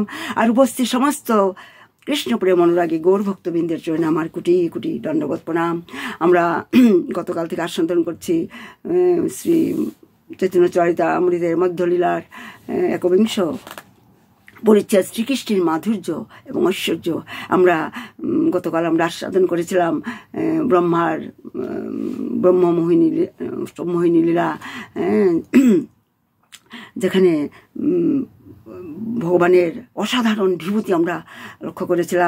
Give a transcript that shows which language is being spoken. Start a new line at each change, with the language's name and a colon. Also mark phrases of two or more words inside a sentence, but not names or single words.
Bangla: আর উপস্থিত সমস্ত কৃষ্ণ প্রেম অনুরাগী গৌর ভক্তবৃন্দের চরণে আমার কোটি কোটি দণ্ডবৎ প্রণাম। আমরা গতকাল থেকে আস্বাদন করছি শ্রী চৈতন্য চরিতামৃতের মধ্যলীলার একবিংশ পরিচ্ছেদ শ্রীকৃষ্ণের মাধুর্য এবং ঐশ্বর্য আমরা গতকাল আমরা আস্বাদন করেছিলাম ব্রহ্মমোহিনী লীলা, যেখানে ভগবানের অসাধারণ বিভূতি আমরা লক্ষ্য করেছিলাম।